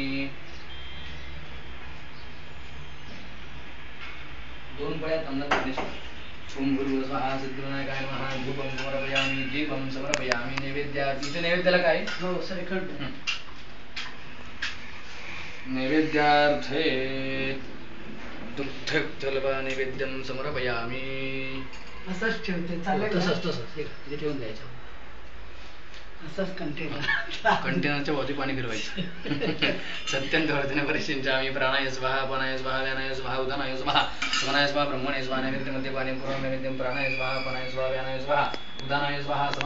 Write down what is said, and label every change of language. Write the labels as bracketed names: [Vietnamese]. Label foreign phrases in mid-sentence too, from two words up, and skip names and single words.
[Marathi] दोन पळ्या तांदळाच्या [Sanskrit] ओम भूर्भुवस्वः सिद्धिविनायकाय नमः धूपं समर्पयामि दीपं समर्पयामि नैवेद्यार्थे [Marathi] नैवेद्याला काय हो श्रीखंड [Sanskrit] नैवेद्यार्थे दुग्धजलवा नैवेद्यं समर्पयामि [Marathi] असंच ठेवते चालेल तसंच इथे ठेवून द्यायचं असंच कंटेनरच्या भोवती पाणी फिरवायचं [Sanskrit] सत्यंत वर्धने परिशिंचामि प्राणाय स्वाहा अपानाय स्वाहा व्यानाय स्वाहा उदानाय स्वाहा समानाय स्वाहा ब्रह्मणे स्वाहा [Marathi] नैवेद्यमध्ये पाणी पूर्ण [Sanskrit] नैवेद्यं प्राणाय स्वाहा अपानाय स्वाहा व्यानाय स्वाहा उदानाय स्वाहा